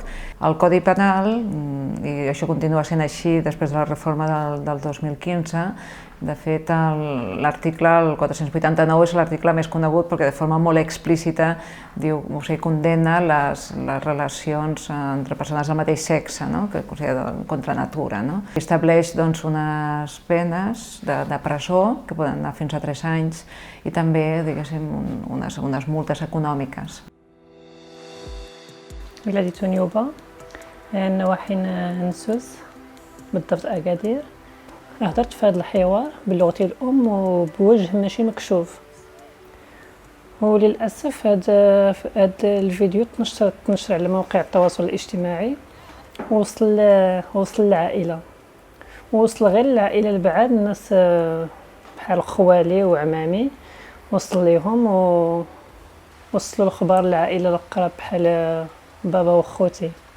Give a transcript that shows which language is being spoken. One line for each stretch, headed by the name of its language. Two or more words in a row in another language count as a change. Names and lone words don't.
Catalan: El Codi Penal, i això continua sent així després de la reforma del 2015, de fet l'article, el 489, és l'article més conegut perquè de forma molt explícita diu, o sigui, condemna les relacions entre persones del mateix sexe, no? Que considera contra natura. No? Estableix doncs, unes penes de presó que poden anar fins a 3 anys i també unes multes econòmiques.
Arabic: ولادي نيوبة، نواحي نسوس بالضبط أكادير. هضرت في هذا الحوار بلغتي الأم وبوجه ماشي مكشوف، وللأسف هذا الفيديو تنشر على مواقع التواصل الاجتماعي ووصل للعائلة، ووصل غير العائلة البعاد، الناس بحال خوالي وعمامي وصل ليهم، ووصلوا الخبر للعائلة الأقرب بحال بابا وخوتي.